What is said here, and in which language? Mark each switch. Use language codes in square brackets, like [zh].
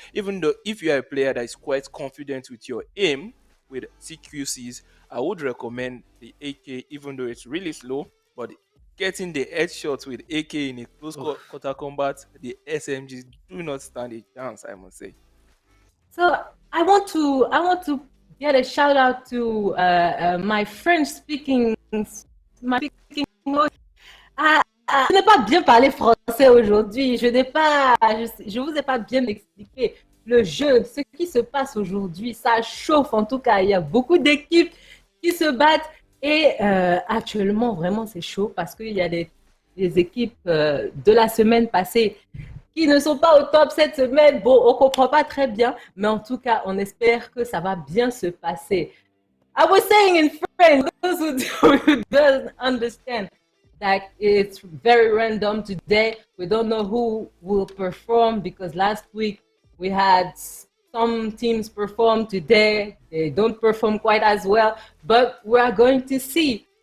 [en] Even though if you are a player that is quite confident with your aim with CQCs, I would recommend the AK, even though it's really slow, but getting the headshots with AK in a close Oof. quarter combat, the SMGs do not stand a chance, I must say. So I want to get a shout out to my French speaking my speaking. [fr] Je n'ai pas bien parlé français aujourd'hui. Je vous ai pas bien expliqué le jeu, ce qui se passe aujourd'hui. Ça chauffe en tout cas. Il y a beaucoup d'équipes qui se battent et actuellement vraiment c'est chaud parce qu'il y a des équipes de la semaine passée qui ne sont pas au top cette semaine. Bon, on comprend pas très bien, mais en tout cas, on espère que ça va bien se passer. [en] I was saying in French, those who don't understand, that it's very random today. We don't know who will perform because last week we had some teams perform. Today they don't perform quite as well, but we are going to see.